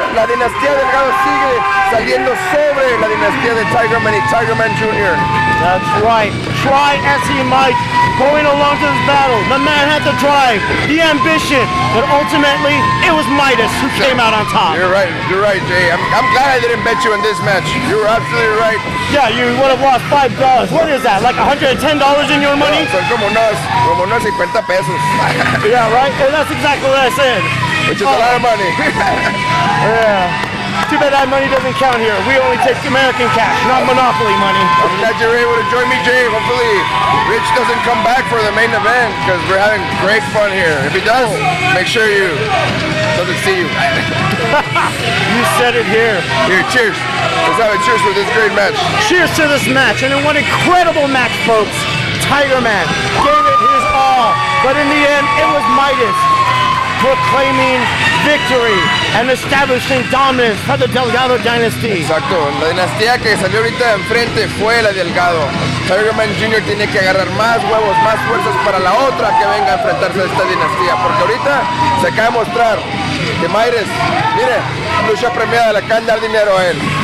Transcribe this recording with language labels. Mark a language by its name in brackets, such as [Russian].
[Spanish] La dinastía Delgado sigue saliendo sobre la dinastía de Tigerman y Tigerman Jr. [English] That's right. Try as he might, going along to this battle. The man had the drive, the ambition, but ultimately it was Midas who came out on top. You're right, Jay. I'm glad I didn't bet you in this match. You're absolutely right. Yeah, you would have lost $5. What is that? Like $110 in your money? [Spanish] Son como unos 50 pesos. [English] Yeah, right? And that's exactly what I said. Which is a lot of money. Yeah. Too bad that money doesn't count here. We only take American cash, not Monopoly money. I'm glad you're able to join me, Jay. Hopefully, Rich doesn't come back for the main event because we're having great fun here. If he does, make sure you doesn't see you. You said it here. Here, cheers. Let's have a cheers for this great match. Cheers to this match, and what an incredible match, folks. Tigerman gave it his all, but in the end, it was Midas proclaiming victory and establishing dominance for the Delgado dynasty. [Spanish] Exacto, la dinastía que salió ahorita enfrente fue la Delgado. Tigerman Jr. tiene que agarrar más huevos, más fuerzas para la otra que venga a enfrentarse a esta dinastía, porque ahorita se acaba de mostrar que Midas, mire, lucha premiada, le acaban de dar dinero a él.